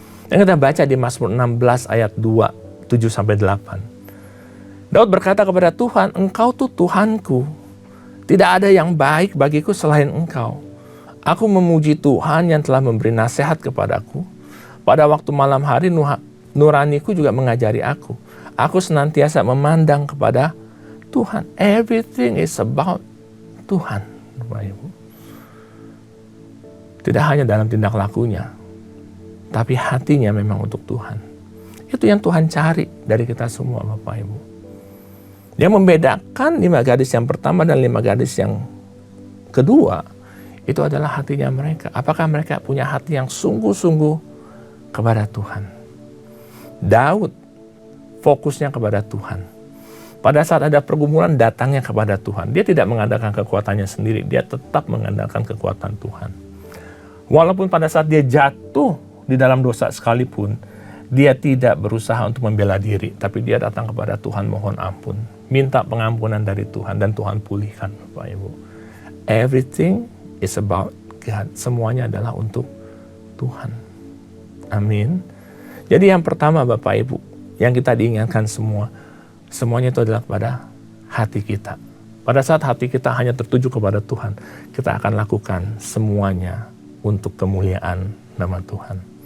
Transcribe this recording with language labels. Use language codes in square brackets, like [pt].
[id] Yang kita baca di Mazmur 16 ayat 2, 7-8. Daud berkata kepada Tuhan, Engkau tuh Tuhanku. Tidak ada yang baik bagiku selain Engkau. Aku memuji Tuhan yang telah memberi nasihat kepadaku. Pada waktu malam hari nuraniku juga mengajari aku. Aku senantiasa memandang kepada Tuhan. [en] Everything is about Tuhan. [id] Bapak Ibu. Tidak hanya dalam tindak lakunya, tapi hatinya memang untuk Tuhan. Itu yang Tuhan cari dari kita semua Bapak Ibu. Yang membedakan 5 gadis yang pertama dan 5 gadis yang kedua, itu adalah hatinya mereka. Apakah mereka punya hati yang sungguh-sungguh kepada Tuhan? Daud fokusnya kepada Tuhan. Pada saat ada pergumulan datangnya kepada Tuhan. Dia tidak mengandalkan kekuatannya sendiri, dia tetap mengandalkan kekuatan Tuhan. Walaupun pada saat dia jatuh di dalam dosa sekalipun, dia tidak berusaha untuk membela diri, tapi dia datang kepada Tuhan mohon ampun, minta pengampunan dari Tuhan dan Tuhan pulihkan Bapak Ibu. [en] Everything is about God. [id] Semuanya adalah untuk Tuhan. Amin. Jadi yang pertama Bapak Ibu, yang kita diingatkan semuanya itu adalah pada hati kita. Pada saat hati kita hanya tertuju kepada Tuhan, kita akan lakukan semuanya untuk kemuliaan nama Tuhan.